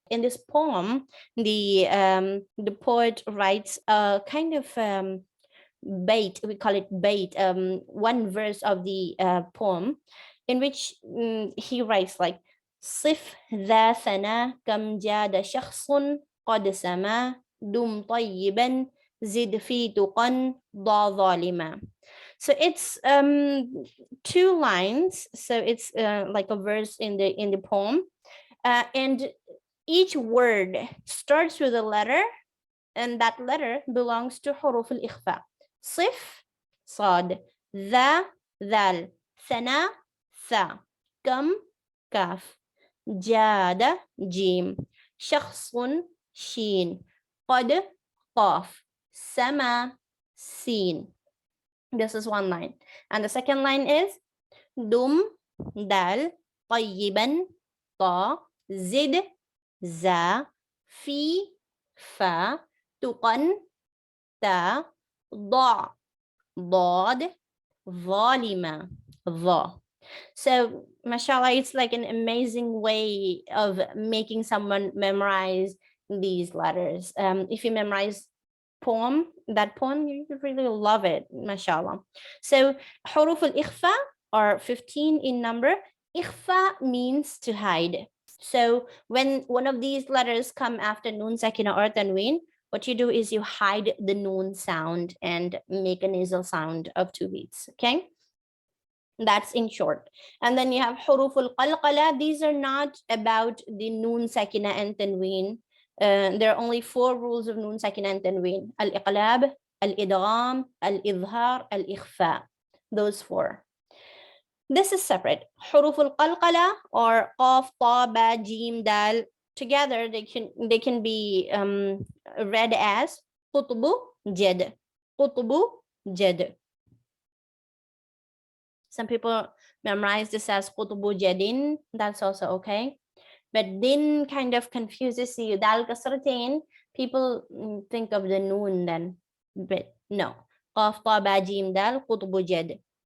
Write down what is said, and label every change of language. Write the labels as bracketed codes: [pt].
[en] In this poem, the poet writes a kind of bait, we call it bait, one verse of the poem, in which he writes like [ar] صف ذا ثنا كم جاد شخص قد سما دم طيبا زد في تقا ضع ظالما. [en] So it's two lines. So it's like a verse in the poem, and each word starts with a letter, and that letter belongs to حروف الإخفاء. [ar] صف صاد ذا ذال ثنا ثا كم كاف جاد جيم شخص شين قد قاف سما سين. [en] This is one line. And the second line is [ar] دم دال طيبا طا زد زا في فا تقن تا ضع ضاد ظالما ظا. [en] So mashallah, it's like an amazing way of making someone memorize these letters. If you memorize that poem, you really love it, mashallah. So حروف الإخفاء are 15 in number. إخفاء means to hide. So when one of these letters come after nun sakina or tanween, what you do is you hide the nun sound and make a nasal sound of 2 beats. Okay, that's in short. And then you have حروف القلقلة. These are not about the nun sakina and tanween. There are only 4 rules of nun sakina and tanween: al-iqlab, al-idgham, al-izhar, al-ikhfa. Those 4. This is separate. [ar] حروف القلقلة or قاف طا با جيم دال, [en] together they can be read as [ar] قطب جد قطب جد. [en] Some people memorize this as قطب جدين. That's also okay. But din kind of confuses you. Dal kasratain, people think of the noon then. But no. [ar] قاف طا با جيم دال قطب جد.